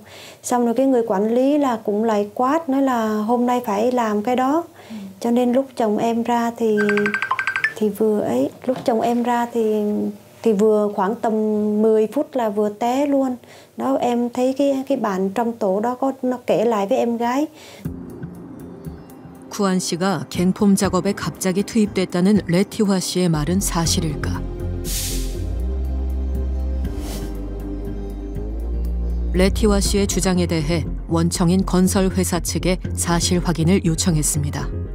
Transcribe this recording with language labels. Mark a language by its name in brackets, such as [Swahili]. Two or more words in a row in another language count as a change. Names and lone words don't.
[Vietnamese] Xong rồi cái người quản lý là cũng lại quát, nói là hôm nay phải làm cái đó. Cho nên lúc chồng em ra thì vừa ấy, lúc chồng em ra thì vừa khoảng tầm 10 phút là vừa té luôn. Đó, em thấy cái bạn trong tổ đó nó kể lại với em gái. [Korean] 쿠안 씨가 갱폼 작업에 갑자기 투입됐다는 레티화 씨의 말은 사실일까? 레티화 씨의 주장에 대해 원청인 건설회사 측에 사실 확인을 요청했습니다.